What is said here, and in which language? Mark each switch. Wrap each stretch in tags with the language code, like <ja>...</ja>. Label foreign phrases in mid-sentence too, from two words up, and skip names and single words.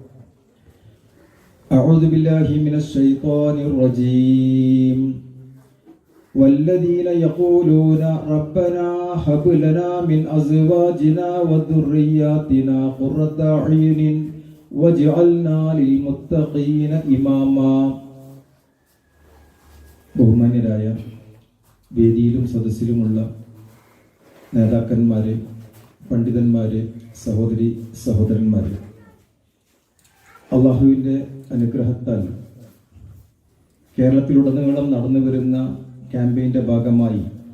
<ar>أعوذ بالله من الشيطان الرجيم. والذين يقولون ربنا هب لنا من أزواجنا وذرياتنا قرة أعين واجعلنا للمتقين إماما.</ar> <ml>ബഹുമാന്യരായ വേദിയിലും സദസ്സിലുമുള്ള നേതാക്കന്മാരെ, പണ്ഡിതന്മാരെ, സഹോദരി സഹോദരന്മാരെ, അള്ളാഹുവിൻ്റെ അനുഗ്രഹത്താൽ കേരളത്തിലുടനീളം നടന്നു വരുന്ന ക്യാമ്പയിൻ്റെ ഭാഗമായി</ml>